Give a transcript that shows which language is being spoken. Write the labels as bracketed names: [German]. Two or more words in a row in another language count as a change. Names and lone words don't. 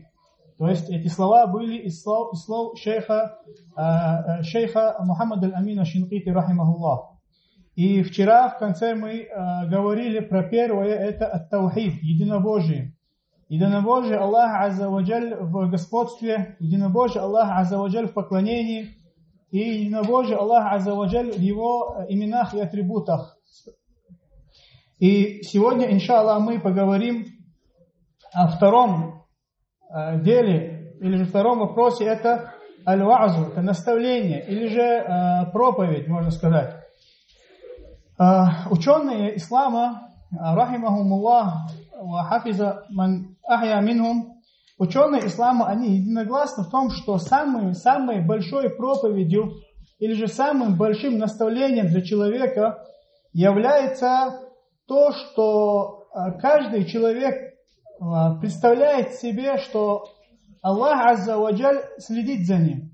[Russian] То есть эти слова были из слов шейха Мухаммада аль-Амина Шинкити рахимахуллах. И вчера в конце мы говорили про первое, это ат-таухид, единобожие. Единобожие Аллаха [Arabic] عز وجل [Russian] в господстве, единобожие Аллаха [Arabic] عز وجل [Russian] в поклонении, и единобожие Аллаха [Arabic] عز وجل [Russian] в его именах и атрибутах. И сегодня, иншаллах, мы поговорим о втором деле, или же втором вопросе, это аль-ва'зу, это наставление, или же проповедь, можно сказать. Ученые ислама, [Arabic] رحمهم الله وحفظ من أحيا منهم, [Russian] ученые ислама, они единогласны в том, что самой большой проповедью, или же самым большим наставлением для человека является то, что каждый человек представляет себе, что Аллах [Arabic] عز وجل [Russian] следит за ним.